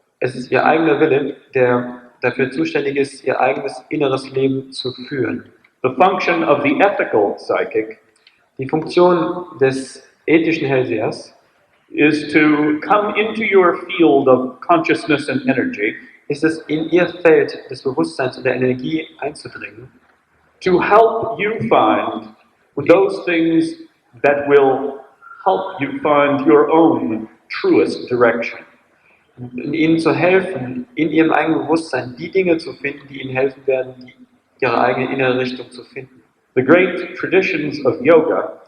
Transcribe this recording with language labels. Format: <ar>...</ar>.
<de>Es ist Ihr eigener Wille, der dafür zuständig ist, Ihr eigenes inneres Leben zu führen.</de> <en>The function of the ethical psychic</en> <de>Die Funktion des ethischen Hellsehers</de> <en>is to come into your field of consciousness and energy,</en> <de>ist es, in Ihr Feld des Bewusstseins und der Energie einzudringen</de> <en>to help you find those things that will help you find your own truest direction.</en> <de>und Ihnen zu helfen, in Ihrem eigenen Bewusstsein die Dinge zu finden, die Ihnen helfen werden, Ihre eigene innere Richtung zu finden.</de> <en>The great traditions of yoga</en>